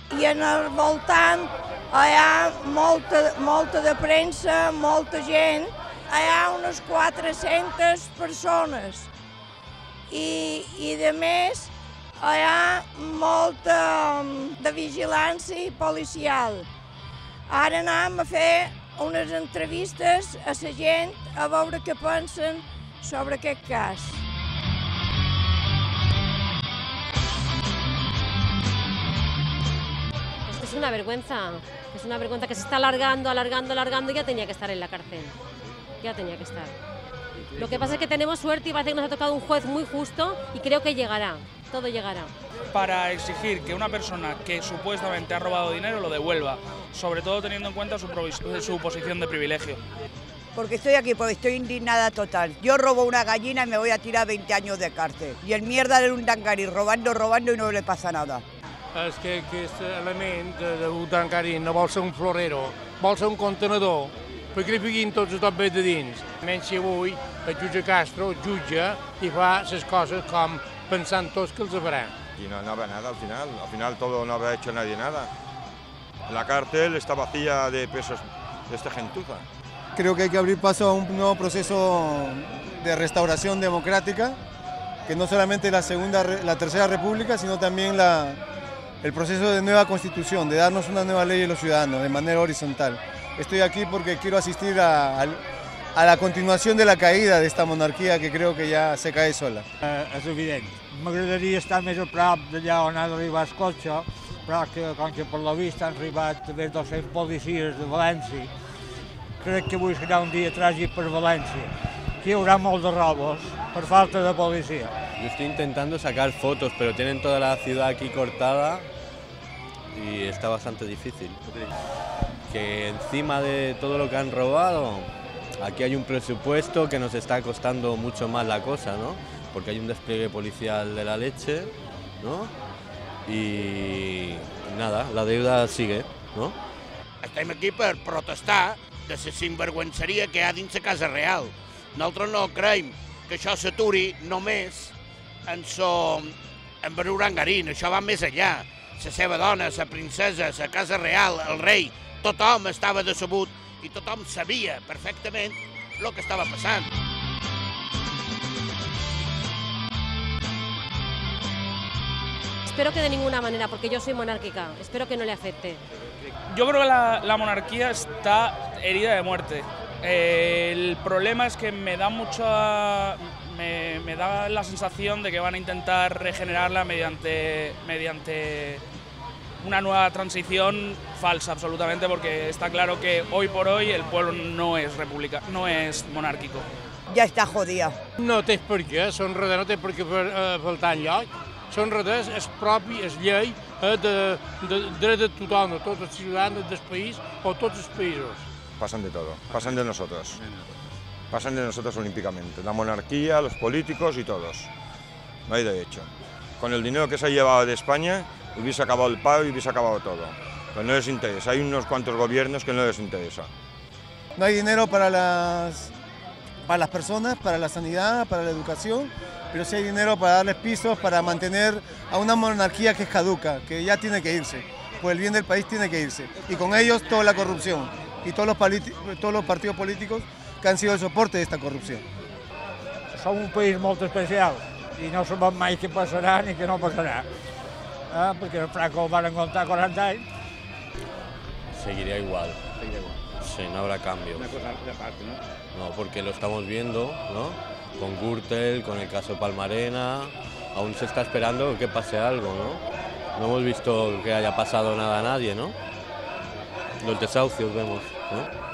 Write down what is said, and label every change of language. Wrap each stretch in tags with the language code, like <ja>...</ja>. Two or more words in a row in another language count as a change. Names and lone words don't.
<ca>I en el voltant hi ha molta de premsa, molta gent, hi ha unes 400 persones i de més hi ha molta de vigilància policial. Ara anem a fer unes entrevistes a la gent a veure què pensen sobre aquest cas.</ca> <es>Es una vergüenza que se está alargando y ya tenía que estar en la cárcel. Ya tenía que estar. Lo que pasa es que tenemos suerte y parece que nos ha tocado un juez muy justo y creo que llegará, todo llegará. Para exigir que una persona que supuestamente ha robado dinero lo devuelva, sobre todo teniendo en cuenta su posición de privilegio. Porque estoy aquí, porque estoy indignada total. Yo robo una gallina y me voy a tirar 20 años de cárcel. Y el mierda de Urdangarín robando y no le pasa nada.</es> <ca>És que aquest element d'Urdangarín no vol ser un florero, vol ser un contenedor, perquè li fiquin tots bé de dins. Menys si avui el jutge Castro jutja i fa les coses com pensant tots que els farà.</ca> <es>Y no habrá nada al final todo no habrá hecho nadie nada. La cárcel está vacía de presos de esta gentuza. Creo que hay que abrir paso a un nuevo proceso de restauración democrática, que no solamente la Tercera República, sino también el proceso de nueva constitución, de darnos una nueva ley a los ciudadanos de manera horizontal. Estoy aquí porque quiero asistir a la continuación de la caída de esta monarquía que creo que ya se cae sola.</es> <ca>És evident. M'agradaria estar més a prop d'allà on ha d'arribar el cotxe, però que, com que per la vista han arribat més de 200 policies de València, crec que avui serà un dia tràgic per València. Aquí hi haurà molt de robos per falta de policia.</ca> <es>Yo estoy intentando sacar fotos, pero tienen toda la ciudad aquí cortada y está bastante difícil. Que encima de todo lo que han robado, aquí hay un presupuesto que nos está costando mucho más la cosa, ¿no? Porque hay un despliegue policial de la leche, ¿no? Y nada, la deuda sigue, ¿no?</es> <ca>Estem aquí per protestar de la sinvergüenceria que hi ha dins la Casa Real. Nosaltres no creiem que això s'aturi només en Urdangarín, això va més enllà. La seva dona, la princesa, la Casa Real, el rei, tothom estava decebut i tothom sabia perfectament el que estava passant.</ca> <es>Espero que de ninguna manera, porque yo soy monárquica, espero que no le afecte. Yo creo que la monarquía está herida de muerte. El problema es que me da la sensación de que van a intentar regenerarla mediante una nueva transición falsa, absolutamente, porque está claro que hoy por hoy el pueblo no es monárquico.</es> <ca>Ja està jodida. No té per què, són res, no té per què faltar enlloc. Són res, és propi, és llei de dret de tothom, de tots els ciutadans del país o tots els països.</ca> <es>Pasan de todo, pasan de nosotros. Pasan de nosotros olímpicamente. La monarquía, los políticos y todos. No hay derecho. Con el dinero que se ha llevado de España hubiese acabado el paro y hubiese acabado todo. Pero no les interesa. Hay unos cuantos gobiernos que no les interesa. No hay dinero para las personas, para la sanidad, para la educación, pero sí hay dinero para darles pisos, para mantener a una monarquía que es caduca, que ya tiene que irse. Por el bien del país tiene que irse. Y con ellos toda la corrupción y todos los partidos políticos que han sido el soporte de esta corrupció.</es> <ca>Som un país molt especial i no sabem mai què passarà ni què no passarà. Perquè el Franco el van aguantar 40 anys.</ca> <es>Seguiría igual. Sí, no habrá cambio. Una cosa de parte, ¿no? No, porque lo estamos viendo, ¿no? Con Gürtel, con el caso Palmarena, aún se está esperando que pase algo, ¿no? No hemos visto que haya pasado nada a nadie, ¿no? Los desahucios vemos, ¿no?</es>